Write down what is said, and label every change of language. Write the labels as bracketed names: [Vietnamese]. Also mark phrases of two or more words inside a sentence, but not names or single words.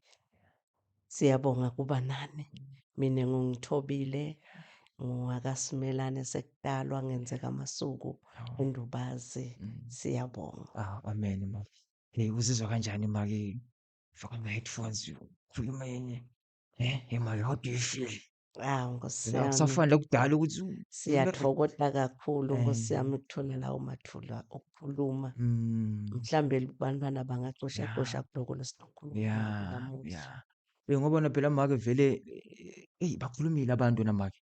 [Zulu] Siyabonga kuba nani. Mina ngingithobile, ngingakasimelane sekudalwa ngenzeka amasuku endubazi. Siyabonga. Amen ma. Uzizwa kanjani make? Faka ama-headphones ukhuluma yenye. [English] Make, how do you feel? [Zulu] Hawu Nkosi yami, Akusafani lakudala ukuthi siyathokoza kakhulu Nkosi yami ukuthola lawo mathuba okukhuluma. Mhlambe bantwana bangacoshacosha kuloko lesinokhuluma ngakho namuhla. Ngoba na phela make vele bakhulumile abantu namake.